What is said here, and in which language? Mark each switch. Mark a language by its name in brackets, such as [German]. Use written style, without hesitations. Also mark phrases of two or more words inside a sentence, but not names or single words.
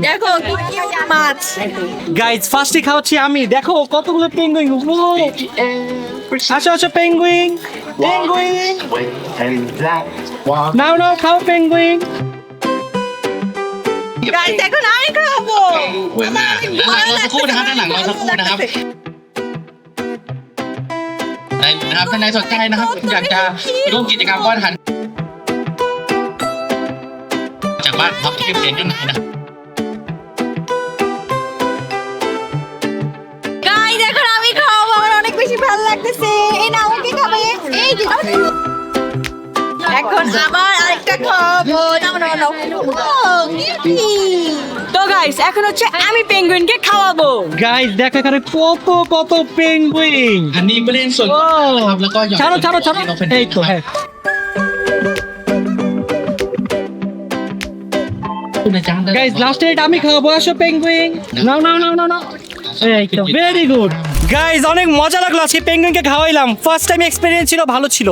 [Bangla] দেখো কি মাছ। গাইস ফার্স্টে খাওয়াচ্ছি আমি, দেখো কতগুলো পেঙ্গুইন। আসো আসো পেঙ্গুইন পেঙ্গুইন, নাও নাও খাও পেঙ্গুইন। গাইস এখন আমি খাবো। [Thai] สักครู่นะครับด้านหลังเราสักครู่นะครับนะครับท่านใดสนใจนะครับอยากจะร่วมกิจกรรมวาดหันจากบ้านครับที่เป็นยังไงนะ [Bangla] গাইস এখন আমি খাবো, আমার অনেক বেশি ভালো লাগতেছে। এই নাও কি খাবে? এই যে এখন আবার আরেকটা খাবো, নাও নাও নাও। তো গাইস এখন হচ্ছে আমি পেঙ্গুইনকে খাওয়াবো। গাইস দেখো এখানে কত কত পেঙ্গুইন। [Thai] อันนี้ไม่เล่นส่วนนะครับแล้วก็หยอด [Bangla] ছাড়ো ছাড়ো ছাড়ো, এই তো হ্যাঁ। গাইস লাস্ট এড আমি খাবো, আসো পেঙ্গুইন, নাও নাও নাও নাও নাও। এই তো [English] very good. [Bangla] গাইজ অনেক মজা লাগলো আজকে পেঙ্গুইনকে খাওয়াইলাম, [English] first time experience [Bangla] ছিল, ভালো ছিল।